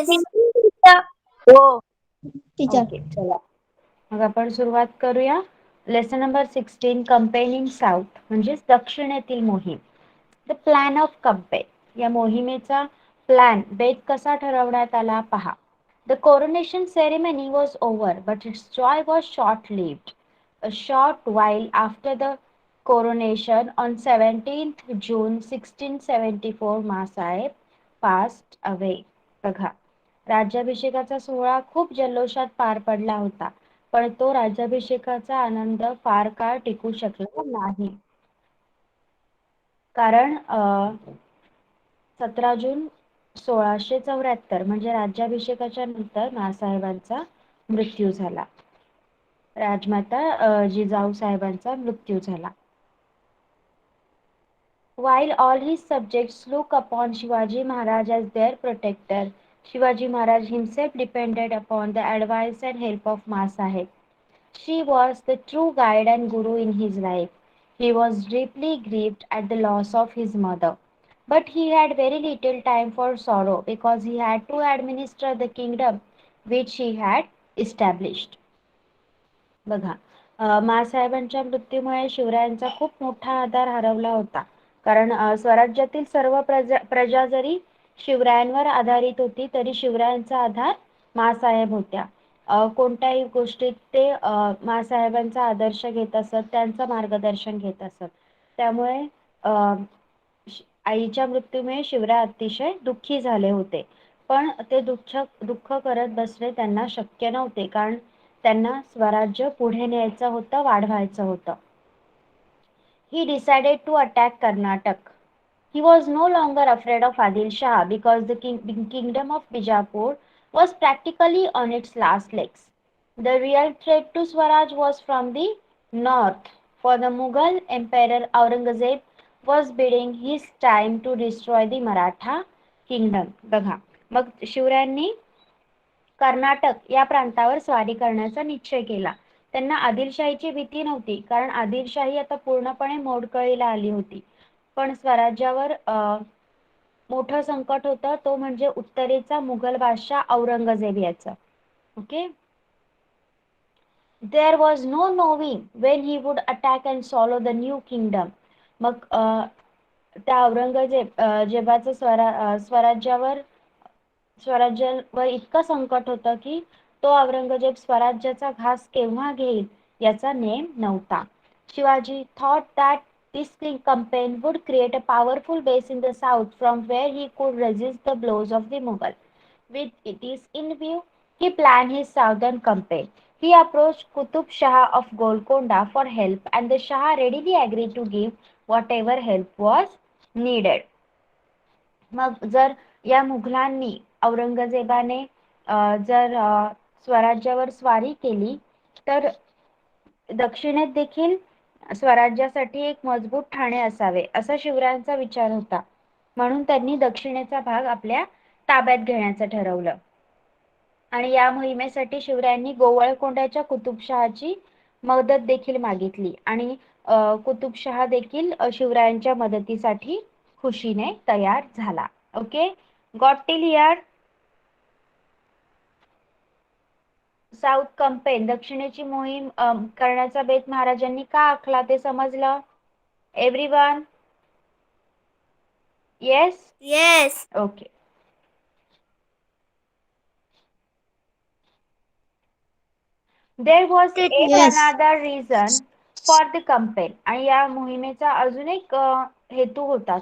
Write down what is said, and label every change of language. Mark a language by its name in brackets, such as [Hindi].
[English] evening, teacher. Oh, teacher. [Marathi] Okay, चला मग आपण सुरुवात करूया. [English] lesson number 16, campaigning south [Marathi] म्हणजेच दक्षिणेतील मोहीम. [English] The plan of campaign. [Marathi] या मोहिमेचा प्लॅन, बेत कसा ठरवण्यात आला पहा. [English] The coronation ceremony was over but its joy was short lived. A short while after the coronation on 17th June 1674 Masaheb passed away. [Marathi] बघा, राज्याभिषेकाचा सोहळा खूप जल्लोषात पार पडला होता, पण तो राज्याभिषेकाचा आनंद फार काळ टिकू शकला नाही. कारण 17 जून 1674 म्हणजे राज्याभिषेकाच्या नंतर मासाहेबांचा मृत्यू झाला. राजमाता जिजाऊ साहेबांचा मृत्यू झाला. [English] While all his subjects look upon Shivaji Maharaj as their protector, Shivaji Maharaj himself depended upon the advice and help of Ma Sahib. She was the true guide and guru in his life. He was deeply grieved at the loss of his mother. But he had very little time for sorrow because he had to administer the kingdom which he had established. [Marathi] बघा, मासाहेबांच्या मृत्यूमुळे शिवरायांचा खूप मोठा आधार हरवला होता. कारण स्वराज्यातील सर्व प्रजा जरी शिवरायांवर आधारित होती, तरी शिवरायांचा आधार मासाहेब होत्या. कोणत्याही गोष्टीत ते मासाहेबांचा आदर्श घेत असत, त्यांचं मार्गदर्शन घेत असत. त्यामुळे आईच्या मृत्यूमुळे शिवराय अतिशय दुःखी झाले होते. पण ते दुःख करत बसणे त्यांना शक्य नव्हते, कारण त्यांना स्वराज्य पुढे न्यायचं होतं, वाढवायचं होतं. [English] He decided to attack Karnataka. He was no longer afraid of Adil Shah because the kingdom of Bijapur was practically on its last legs. The real threat to Swaraj was from the north, for the Mughal Emperor Aurangzeb was biding his time to destroy the Maratha kingdom. [Marathi] बघा, मग शिवरायांनी कर्नाटक या प्रांतावर स्वारी करण्याचा निश्चय केला. त्यांना आदिलशाहीची भीती नव्हती, कारण आदिलशाही आता पूर्णपणे मोडकळीला आली होती. पण स्वराज्यावर मोठं संकट होतं, तो म्हणजे उत्तरेचा मुघल बादशाह औरंगजेब याचं. Okay. [English] There was no knowing when he would attack and swallow the new kingdom. [Marathi] मग त्या जेबाचं स्वराज्यावर इतकं संकट होतं की तो औरंगजेब स्वराज्याचा घास केव्हा घेईल याचा नेम नव्हता. [English] Shivaji thought that this campaign would create a powerful base in the south from where he could resist the blows of the Mughal. With this in view, he planned his southern campaign. He approached Qutub Shah of Golconda for help, and the Shah readily agreed to give whatever help was needed. [Marathi] मग जर या मुघलांनी औरंगजेबाने जर स्वराज्यावर स्वारी केली, तर दक्षिणेत देखील स्वराज्यासाठी एक मजबूत ठाणे असावे, असा शिवरायांचा विचार होता. म्हणून त्यांनी दक्षिणेचा भाग आपल्या ताब्यात घेण्याचं ठरवलं. आणि या मोहिमेसाठी शिवरायांनी गोवळकोंड्याच्या कुतुबशहाची मदत देखील मागितली, आणि कुतुबशहा देखील शिवरायांच्या मदतीसाठी खुशीने तयार झाला. [English] Okay, got till here? South campaign, [Marathi] दक्षिणेची मोहीम करण्याचा बेत महाराजांनी का आखला ते समजलं? [English] Everyone? Yes? Yes. Okay. There was yet Yes. another reason for the campaign. [Marathi] आणि या मोहिमेचा अजून एक हेतू होता.